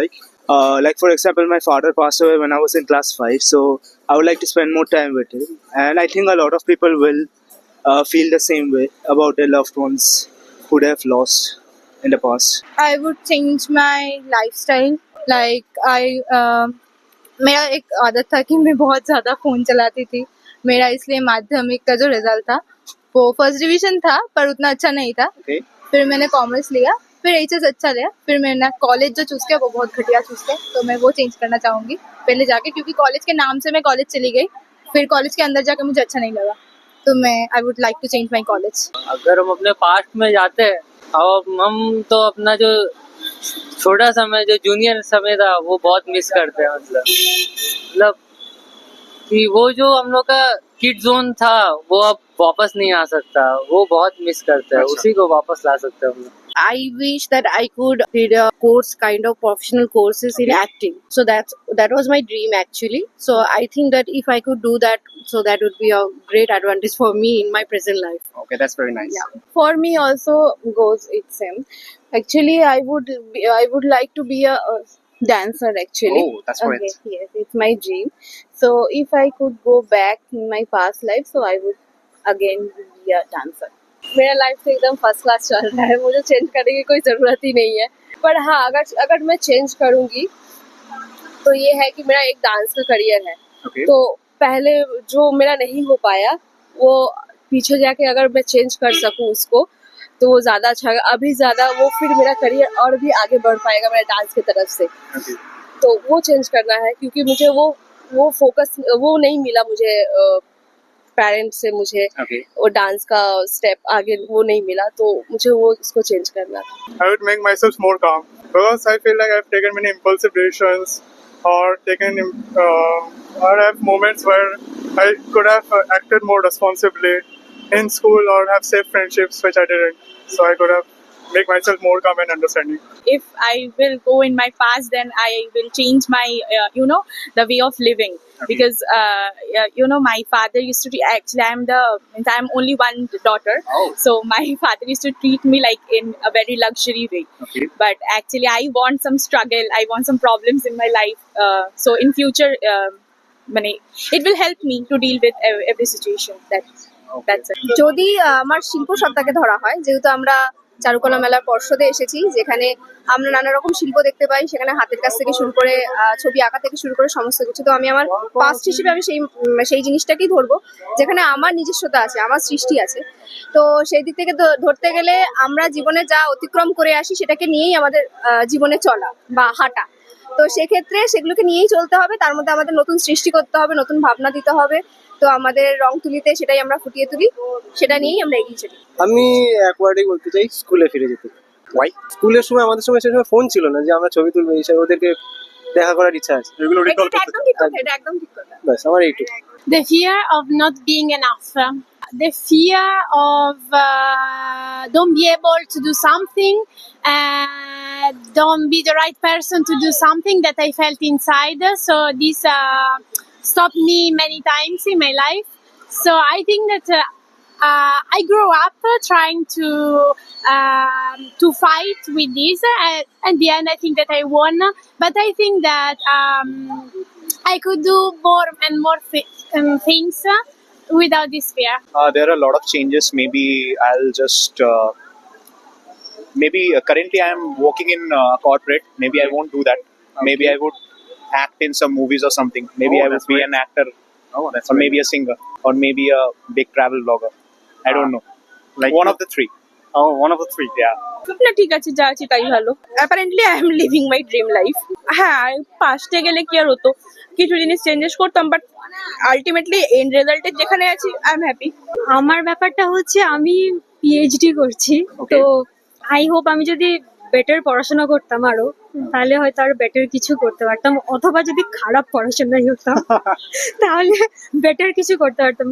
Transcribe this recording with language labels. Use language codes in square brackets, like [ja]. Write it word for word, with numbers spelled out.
[en] Like, uh, like for example, my father passed away when I was in class five, so I would like to spend more time with him. And I think a lot of people will uh, feel the same way about their loved ones who they have lost in the past. I would change my lifestyle. Like, I, uh, [hi] मेरा एक आदत था कि मैं बहुत ज़्यादा phone चलाती थी। मेरा इसलिए माध्यमिक का जो रिजल्ट था वो फर्स्ट डिवीजन था, पर उतना अच्छा नहीं था। [en] Okay. [hi] फिर मैंने कॉमर्स लिया, फिर एच एस अच्छा लिया, फिर मैंने कॉलेज जो चूज़ किया वो बहुत घटिया चूज़ किया, तो मैं वो चेंज करना चाहूँगी पहले जाके, क्योंकि कॉलेज के नाम से मैं कॉलेज चली गई, फिर कॉलेज के अंदर जाकर मुझे अच्छा नहीं लगा, तो मैं [en] I would like to change my college. [hi] अगर हम अपने पास्ट में जाते हैं और हम तो अपना जो छोटा समय, जो जूनियर समय था, वो बहुत मिस करते हैं। मतलब मतलब कि वो जो हम लोग का किड जोन था वो अब वापस नहीं आ सकता, वो बहुत मिस करते हैं। अच्छा। उसी को वापस ला सकते हैं हम लोग। [en] I wish that I could did a course, kind of professional courses okay. in acting. So that's, that was my dream actually. So I think that if I could do that, so that would be a great advantage for me in my present life. Okay, that's very nice. Yeah. For me also goes it's same. Actually, I would be, I would like to be a, a dancer actually. Oh, that's right. Okay, yes, it's my dream. So if I could go back in my past life, so I would again be a dancer. [hi] मेरा life तो एकदम first class चल रहा है, मुझे change करने की कोई ज़रूरत ही नहीं है। पर हाँ, अगर अगर मैं चेंज करूँगी तो ये है कि मेरा एक डांस का करियर है। [en] okay. [hi] तो पहले जो मेरा नहीं हो पाया वो पीछे जाके अगर मैं चेंज कर सकूँ उसको, तो वो ज़्यादा अच्छा, अभी ज़्यादा वो फिर मेरा करियर और भी आगे बढ़ पाएगा मेरे डांस की तरफ से। [en] okay. [hi] तो वो चेंज करना है, क्योंकि मुझे वो वो फोकस वो नहीं मिला मुझे आ, पेरेंट्स से, मुझे [en] okay. [hi] वो डांस का स्टेप आगे वो नहीं मिला, तो मुझे वो इसको चेंज करना था। [en] I would make myself more calm, because I feel like I have taken many impulsive decisions और taken और have moments where I could have acted more responsibly in school और have safe friendships which I didn't, so I could have make myself more calm and understanding. If I will go in my past, then I will change my, uh, you know, the way of living. Okay. Because, uh, you know, my father used to, actually I'm the, I'm only one daughter. Oh. So my father used to treat me like in a very luxury way. Okay. But actually I want some struggle, I want some problems in my life. Uh, so in future, uh, it will help me to deal with every situation. That's, that's it. [bn] যদি আমার শিল্প সত্তাকে ধরা হয়, যেহেতু আমরা চারুকলা মেলার পর্ষদে এসেছি, যেখানে আমরা নানা রকম শিল্প দেখতে পাই, সেখানে হাতের কাজ থেকে শুরু করে ছবি আঁকা থেকে শুরু করে সমস্ত কিছু। তো আমি আমার পাস্ট হিসেবে আমি সেই সেই জিনিসটাকেই ধরবো, যেখানে আমার নিজস্বতা আছে, আমার সৃষ্টি আছে। তো সেই দিক থেকে ধরতে গেলে আমরা জীবনে যা অতিক্রম করে আসি সেটাকে নিয়েই আমাদের জীবনে চলা বা হাঁটা। তো সেক্ষেত্রে সেগুলোকে নিয়েই চলতে হবে, তার মধ্যে আমাদের নতুন সৃষ্টি করতে হবে, নতুন ভাবনা দিতে হবে। তো আমাদের রং তুলিতে সেটাই আমরা ফুটিয়ে তুলি, সেটা নিয়েই আমরা এগিয়ে চলি। আমি একবারই বলতে চাই, স্কুলে ফিরে যেতে। [en] Why? [bn] স্কুলের সময় আমাদের সময় সেই সময় ফোন ছিল না যে আমরা ছবি তুলবো, এই সময় ওদেরকে দেখা করার ইচ্ছা আছে। এগুলো রিকল করতে একদম ঠিক কথা, এটা একদম ঠিক কথা। বাস আমার এইটুকু। [en] The fear of not being enough. The fear of uh, don't be able to do something, uh, don't be the right person to do something that I felt inside. So this uh, stopped me many times in my life. So I think that uh, Uh, I grew up uh, trying to uh, to fight with this, and at the end I think that I won. But I think that um, I could do more and more th- um, things without this fear. Uh, there are a lot of changes. Maybe I'll just uh, maybe uh, currently I am working in uh, corporate. Maybe I won't do that. Okay. Maybe I would act in some movies or something. Maybe oh, I would be right. an actor, oh, that's or right. maybe a singer, or maybe a big travel blogger. I don't know. Like one of the three. Oh, one of the three. Yeah. [hi] अपना ठीक [bn] আছে, যা আছে তাই ভালো। [en] Apparently I am living my dream life. [bn] হ্যাঁ, পাস্টে গেলে কি আর হতো, কিছু জিনিস চেঞ্জেস করতাম, বাট আলটিমেটলি এন্ড রেজাল্টে যেখানে আছি [en] I am happy. [bn] আমার ব্যাপারটা হচ্ছে আমি পিএইচডি করছি, [en] Okay. [bn] তো আই হোপ আমি যদি বেটার পড়াশোনা করতাম আরো, তাহলে হয়তো আরো বেটার কিছু করতে পারতাম, অথবা যদি খারাপ পড়াশোনাই হতাম তাহলে বেটার কিছু করতে পারতাম।